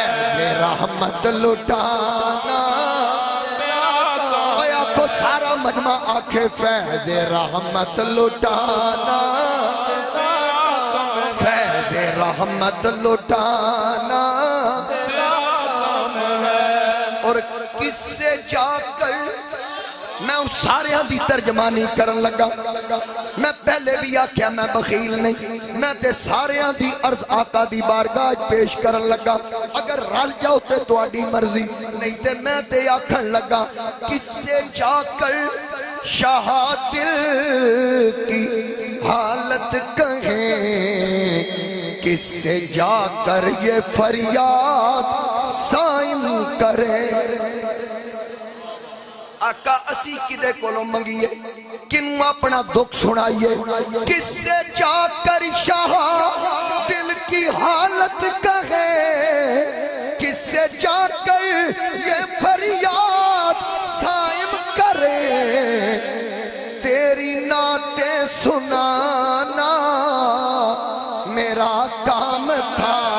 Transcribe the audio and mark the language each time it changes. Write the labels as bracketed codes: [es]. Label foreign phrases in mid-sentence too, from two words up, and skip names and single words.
[ur] فیض رحمت لٹانا [pa] اوے آنکھو سارا مجمع آنکھے [ur] فیض رحمت لٹانا فیض رحمت لٹانا اور کس سے جا [pa] کر میں اس سارے دی ترجمانی کرن لگا میں پہلے بھی آکھیا میں بخیل نہیں میں تے سارے دی عرض آقا دی بارگاہ پیش کرن لگا اگر رل جاؤ تے تواڈی مرضی نہیں تے میں تے آکھن لگا [ur] کس سے جا کر شاہ دل کی حالت کہیں کس سے جا کر یہ فریاد سائم کرے [pa] آقا اسی کدے کولوں منگیے کنوں اپنا دکھ سنائیے [ur] کس سے جا کر شاہ دل کی حالت کہے کس سے جا کر یہ فریاد سائم کرے تیری نعتیں سنانا میرا کام تھا